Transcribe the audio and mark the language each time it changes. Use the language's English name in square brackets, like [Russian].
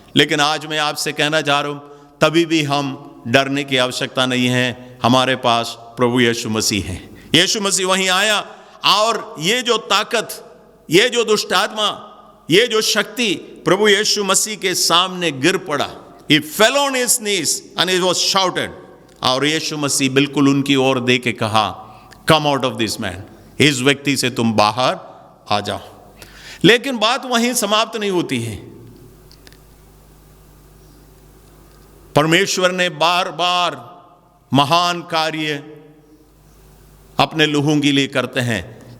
[Hindi] लेकिन आज मैं आपसे कहना चाह रहा हूं, तभी भी हम डरने की आवश्यकता नहीं है। हमारे पास प्रभु यीशु मसीह है। यीशु मसीह वहीं आया और ये जो ताकत, ये जो दुष्टात्मा, ये जो शक्ति प्रभु यीशु मसीह के सामने गिर पड़ा। [English] He fell on his knees and he was shouted. [Hindi] और यीशु मसीह बिल्कुल उनकी ओर दे के कहा, [English] come out of this man, [Hindi] इस व्यक्ति से तुम बाहर आ जाओ। लेकिन बात वहीं समाप्त नहीं होती है। परमेश्वर ने बार बार महान कार्य अपने लोगों के लिए करते हैं।